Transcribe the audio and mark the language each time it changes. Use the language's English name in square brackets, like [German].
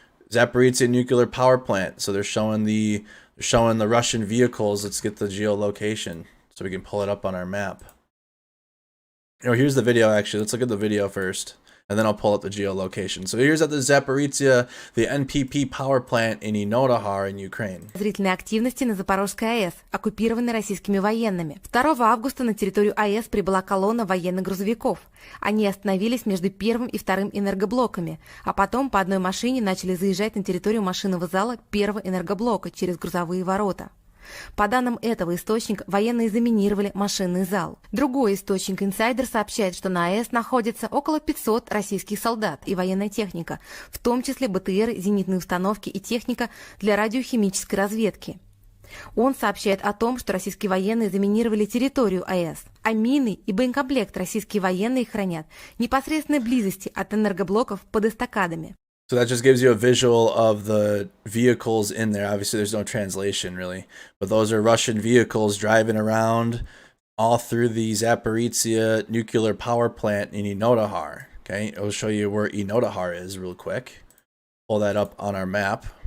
[English] Zaporizhzhia nuclear power plant. So they're showing the Russian vehicles. Let's get the geolocation so we can pull it up on our map. Here's the video actually. Let's look at the video first, and then I'll pull up the geolocation. So here's at the Zaporizhzhia, the NPP power plant in Ernodahar in Ukraine. [Russian] Зрительной активности на Запорожской АЭС, оккупированной российскими военными. 2 августа на территорию АЭС прибыла колонна военных грузовиков. Они остановились между первым и вторым энергоблоками, а потом по одной машине начали заезжать на территорию машинного зала первого энергоблока через грузовые ворота. По данным этого источника, военные заминировали машинный зал. Другой источник «Инсайдер» сообщает, что на АЭС находится около 500 российских солдат и военная техника, в том числе БТР, зенитные установки и техника для радиохимической разведки. Он сообщает о том, что российские военные заминировали территорию АЭС, а мины и боекомплект российские военные хранят в непосредственной близости от энергоблоков под эстакадами. [English] So that just gives you a visual of the vehicles in there. Obviously, there's no translation really, but those are Russian vehicles driving around all through the Zaporizhzhia nuclear power plant in Ernodahar. Okay, I'll show you where Ernodahar is real quick. Pull that up on our map.